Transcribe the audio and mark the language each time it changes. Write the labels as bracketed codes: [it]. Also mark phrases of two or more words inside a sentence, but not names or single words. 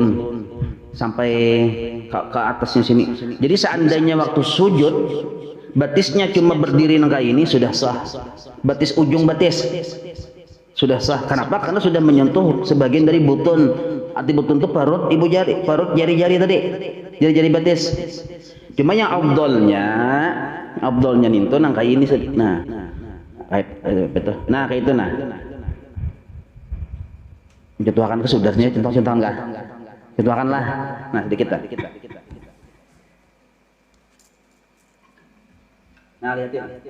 [id] Sampai ke atasnya sini. Jadi seandainya waktu sujud batisnya cuma berdiri nangka ini sudah sah. Batis ujung batis sudah sah. Kenapa? Karena sudah menyentuh sebagian dari butun. Arti butun itu perut ibu jari, perut jari-jari tadi, jari-jari batis. Cuma yang abdolnya itu nangka ini. Nah, betul. Nah kayak itu nah. Contohkan ke sudahnya, contoh enggak? Contohkanlah. Nah sedikit lah. Nah lihatin.